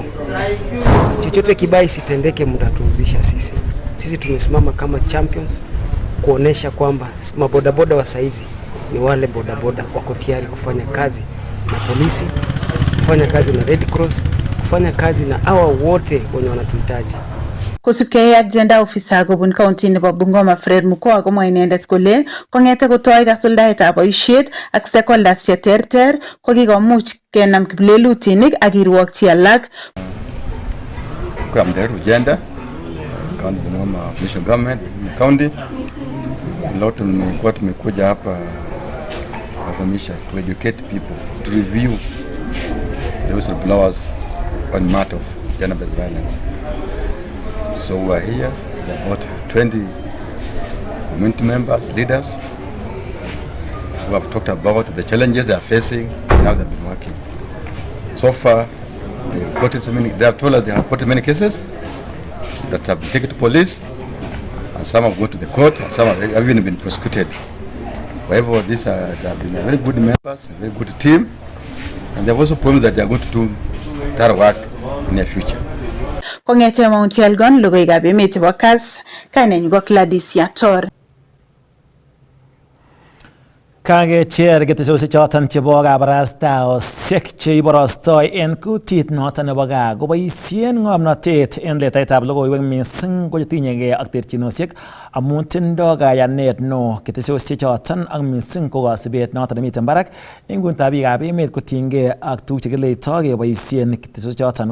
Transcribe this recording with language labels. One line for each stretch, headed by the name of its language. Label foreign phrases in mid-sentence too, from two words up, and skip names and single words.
Swahili: Chochote kibaya isitendeke mtatuuzisha sisi. Sisi tumesimama kama champions kuonesha kwamba mabodaboda wa saizi ni wale bodaboda wako tayari kufanya kazi na polisi, kufanya kazi na Red Cross, kufanya kazi na hawa wote wenye wanatuhitaji.
Kalenjin: Kosubkei ak
English: gender officer
Kalenjin: kobun county nebo Bungoma Fred Mukoa komwa inendet kole kongete kotoi kasuldaetab boisiet ak stakeholders cheterter kokikomuch kenam kiplelutinik ak kirwokchi alak.
Swahili: Kwa mderu
English: gender county
Swahili: Bungoma
English: mission government county
Swahili: lot tumekuwa tumekuja hapa kufahamisha,
English: to educate people, to review the whistleblowers on matter of gender-based violence. So we are here, about 20 community members, leaders, who have talked about the challenges they are facing and how they have been working. So far, they have told us they have reported many cases that have been taken to police, and some have gone to the court, and some have even been prosecuted. However, they have been very good members, a very good team, and they have also promised that they are going to do that work in the future.
Kalenjin: Kongete Mount Elgon, Logoiywekab emet nebo Kass, kainenyu ko Gladys Yator. Kakecher ketesiosiek choton chebo kabarastaosiek cheiborostoi en kutit noton nebo gaa koboisien ng'omnotet en letaetab logoiwek missing ko chetinyegei ak terchinosiek amun tindoi kayanet neo ketesiosiek choton ak missing ko kasibet noton nemiten barak en kunitab biikab emet kotinygei ak tuguk chekileitoi keboisien ketesiosiek choton.